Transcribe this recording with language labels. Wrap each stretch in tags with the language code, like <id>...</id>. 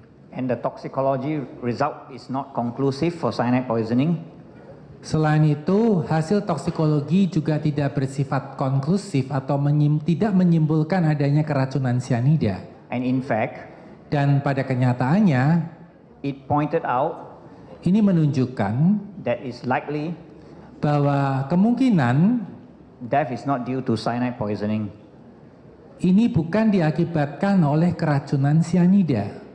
<en>and the toxicology result is not conclusive for cyanide poisoning.</en> <id>Selain itu, hasil toksikologi juga tidak bersifat konklusif atau tidak menyimpulkan adanya keracunan cyanida.</id> <en>And in fact,</en> <id>Dan pada kenyataannya,</id> <en>it pointed out</en> <id>ini menunjukkan</id> <en>that it's likely</en> <id>bahwa kemungkinan</id> <en>death is not due to cyanide poisoning.</en> <id>ini bukan diakibatkan oleh keracunan cyanida.</id>